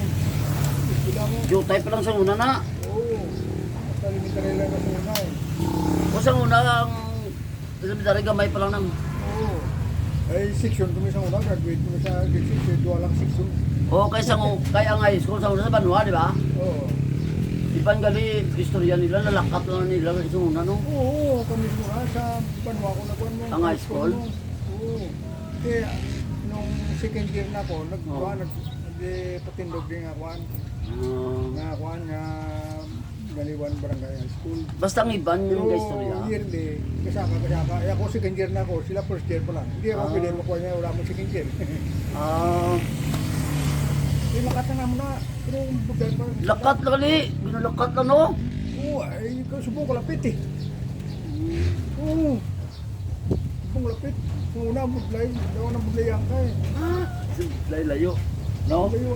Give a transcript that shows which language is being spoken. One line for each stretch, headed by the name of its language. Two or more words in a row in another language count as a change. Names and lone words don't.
Hiligaynon: Kila mo. Jutay pa lang sa una na. Oo. Basta elementary lang sa una eh. O sa una, ang elementary gamay pa lang ng... Oo. Ay, section kami sa una. Graduate kami sa grade 6. Dua lang section. O kaya ang high school sa una sa Banwa, di ba? Oo. Ipan gali, istorya nila, nalakat lang nila sa una, no? Oo. Kami muna sa Banwa ko na kuwan mo. Ang high school? Oo. Kaya, nung
English: second year
Hiligaynon: na ako, nagpatindog din nga kuwan. Nga kuwan nga Galiwan Barangay High School. Basta ang iban Pero
Filipino: yung istorya. yearly, kasama. Eh, ako
English: second year
Filipino: na ako, sila
English: first year
Filipino: pa lang. Hindi ako pwede makuha niya, wala mo
English: second year.
Hiligaynon: Di makatanga mo na. Pero budal pa. Lakat lali. Binulakat na no. Oo, ay subong ko lapit eh. Oo. Subong lapit. Kung una budlay, daw na budlayan ka eh. Layo. No? Layo.